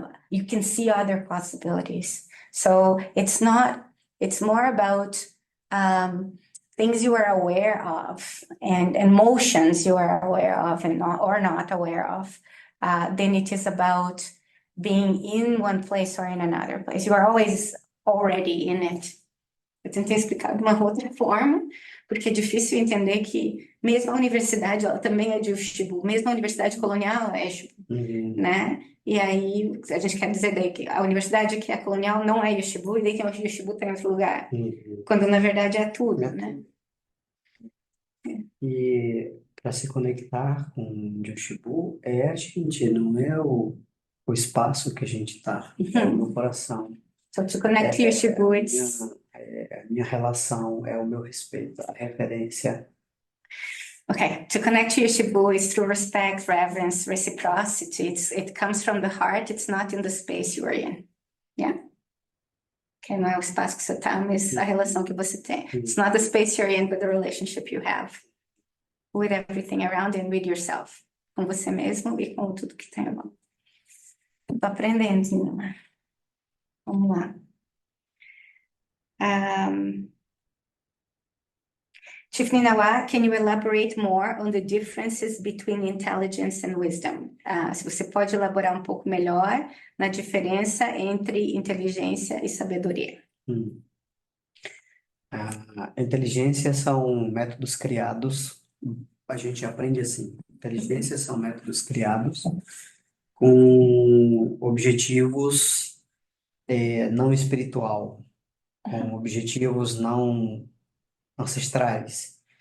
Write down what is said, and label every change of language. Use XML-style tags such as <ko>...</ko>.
<en>You can see other possibilities. So it's more about things you are aware of and emotions you are aware of and not aware of, than it is about being in one place or in another place. You are always already in it.</en> <pt>Eu tentei explicar de uma outra forma, porque é difícil entender que mesmo a universidade, ela também é de Yushibu, mesmo a universidade colonial é Yushibu, né? E aí a gente quer dizer daí que a universidade que é colonial não é Yushibu, e daí que o Yushibu está em outro lugar, quando na verdade é tudo, né? E para se conectar com o Yoshibu é a gente, não é o espaço que a gente está, é o meu coração.</pt> <en>So to connect to Yushibu, it's</en> <pt>A minha relação, é o meu respeito, a referência.</pt> <en>okay. To connect to Yushibu is through respect, reverence, reciprocity. It comes from the heart. It's not in the space you are in. Yeah.</en> <pt>Que não é o espaço que você está, mas a relação que você tem.</pt> <en>It's not the space you're in, but the relationship you have with everything around and with yourself.</en> <pt>Com você mesmo e com tudo que tem. Estou aprendendo, Ninawa. Vamos lá.</pt> <en>Chief Ninawa, can you elaborate more on the differences between intelligence and wisdom?</en> <pt>Se você pode elaborar um pouco melhor na diferença entre inteligência e sabedoria. A inteligência são métodos criados, a gente aprende assim, inteligência são métodos criados com objetivos não espiritual, com objetivos não ancestrais.</pt>